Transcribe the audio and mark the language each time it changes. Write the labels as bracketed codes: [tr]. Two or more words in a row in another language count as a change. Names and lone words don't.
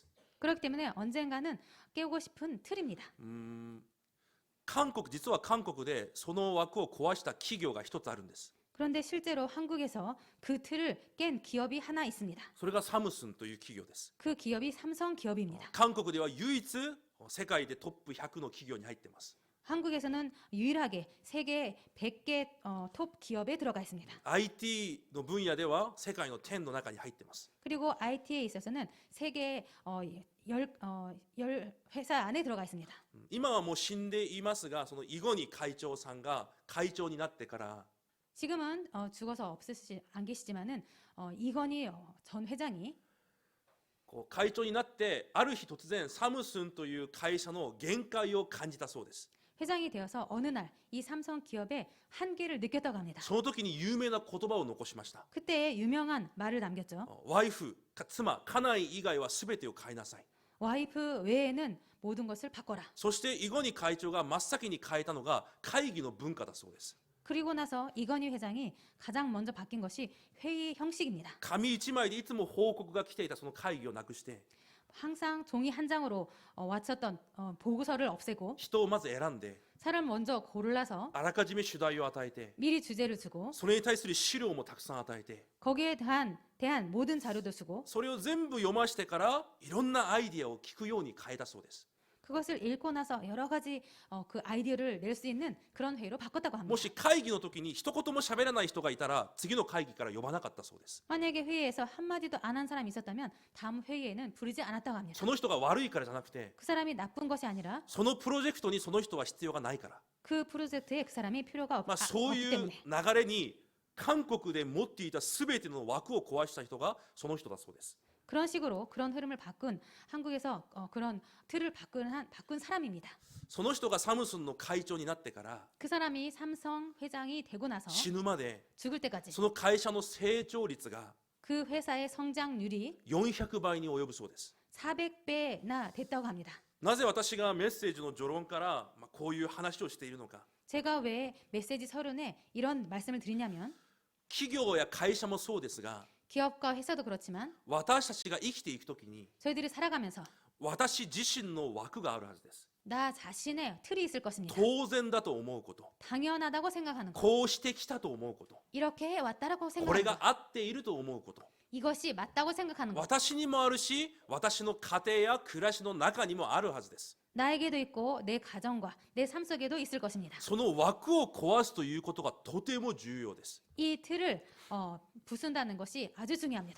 [ko] 그렇기 때문에 언젠가는 깨우고 싶은 틀입니다. [ja] 実は韓国でその枠を壊した企業が一つあるんです。 [ko] 그런데 실제로 한국에서 그 틀을 깬 기업이 하나 있습니다. [ja] それがサムスンという企業です。 [ko] 그 기업이 삼성 기업입니다. [ja] 韓国では唯一世界でトップ100の企業に入っています。 [ko] 한국에서는 유일하게 세계 100개 톱 기업에 들어가 있습니다. [ja] IT の分野では世界の10の中に入っています。 [ko] 그리고 IT에 있어서는 세계 10 회사 안에 들어가 있습니다. [ja] 今はもう死んでいますが、そのイゴニ会長さんが会長になってから [ko] 지금은 죽어서 안 계시지만은 이건희 전 회장이 [ja] こう会長になってある日突然サムスンという会社の限界を感じたそうです。 [ko] 회장이 되어서 어느 날 이 삼성 기업의 한계를 느꼈다고 합니다. [ja] その時に有名な言葉を残しました。 [ko] 그때 유명한 말을 남겼죠. [ja] ワイフ、妻、家内以外は全てを変えなさい。 [ko] 와이프 외에는 모든 것을 바꿔라. [ja] そしてイゴニ会長が真っ先に変えたのが会議の文化だそうです。 [ko] 그리고 나서 이건희 회장이 가장 먼저 바뀐 것이 회의 형식입니다. [ja] 紙一枚でいつも報告が来ていたその会議をなくして [ko] 항상 종이 한 장으로 왔었던 보고서를 없애고 [ja] 人をまず選んで [ko] 사람 먼저 골라서 [ja] あらかじめ主題を与えて [ko] 미리 주제를 주고 [ja] それに対する資料もたくさん与えて [ko] 거기에 대한 모든 자료도 주고 [ja] それを全部読ましてからいろんなアイディアを聞くように変えたそうです。 [ko] 그것을 읽고 나서 여러 가지 그 아이디어를 낼 수 있는 그런 회의로 바꿨다고 [ja] も [ko] 합니다. [ja] し会議の時に一言も喋らない人がいたら次の会議から呼ばなかったそうです。 [ko] 만약에 회의에서 한마디도 안 한 사람이 있었다면 다음 회의에는 부르지 않았다고 합니다. [ja] その人が悪いからじゃなくて [ko] 그 사람이 나쁜 것이 아니라 [ja] そのプロジェクトにその人は必要がないから、 [ko] 그 프로젝트에 그 사람이 필요가 [ja] そう [ko] 없기 [ja] いう [ko] 때문에 [ja] 流れに韓国で持っていた全ての枠を壊した人がその人だそうです。 [ko] 그런 식으로 그런 흐름을 바꾼 한국에서 그런 틀을 바꾼 사람입니다. [ja] その人がサムスンの会長になってから [ko] 그 사람이 삼성 회장이 되고 나서 [ja] 死ぬまで [ko] 죽을 때까지 [ja] その会社の成長率が [ko] 그 회사의 성장률이 [ja] 400 倍に及ぶそうです。 [ko] 400배나 됐다고 합니다. [ja] なぜ私がメッセージの序論からこういう話をしているのか。 [ko] 제가 왜 메시지 서론에 이런 말씀을 드리냐면 [ja] 企業や会社もそうですが、 [ko] 기업과 회사도 그렇지만 [ja] 私たちが生きていくときに [ko] 저희들이 살아가면서 [ja] 私自身の枠があるはずです。 [ko] 나 자신의 틀이 있을 것입니다. [ja] 当然だと思うこと、 [ko] 당연하다고 생각하는 것. [ja] こうしてきたと思うこと、 [ko] 이렇게 해왔다라고 [ja] これ [ko] 생각하는 것. [ja] が合っていると思うこと、 [ko] 이것이 맞다고 생각하는 것. [ja] 私にもあるし、私の家庭や暮らしの中にもあるはずです。 [ko] 나에게도 있고 내 가정과 내 삶 속에도 있을 것입니다. [ja] その枠を壊すということがとても重要です。 [ko] 이 틀을 부순다는 것이 아주 중요합니다.